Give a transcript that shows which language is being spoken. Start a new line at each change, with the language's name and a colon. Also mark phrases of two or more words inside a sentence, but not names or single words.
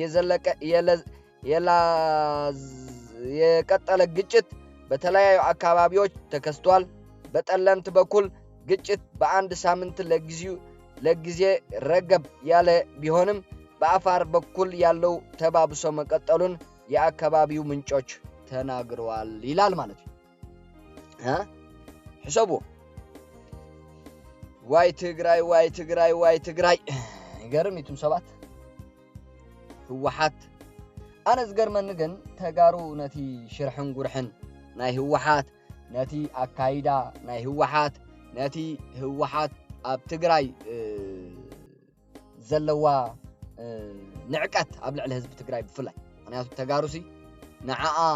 Amharic: የቀጠለ ግጭት በተለያዩ አካባቢዎች ተከስቷል በጠለምት በኩል ግጭት በአንድ ሳምንት ለጊዜ ረገብ ያለ ቢሆንም በአፋር በኩል ያለው ተባብሶ መቀጠሉን የአካባቢው ምንጮች ተናግረዋል ይላል ማለት ነው
Tigrinya: ሕሰቡ ዋይ ትግራይ ይገርም ይቱም ሰባት ህወሓት አነ ዝገርመኒ ግን ተጋሩ ነቲ ሽርሕን ጉርሕን ናይ ህወሓት ነቲ አካይዳ ናይ ህወሓት ነቲ ህወሓት ኣብ ትግራይ ዘለዋ ንዕቀት ኣብ ልዕሊ ህዝቢ ትግራይ ብፍላይ ምክንያቱ ተጋሩሲ ንዓኣ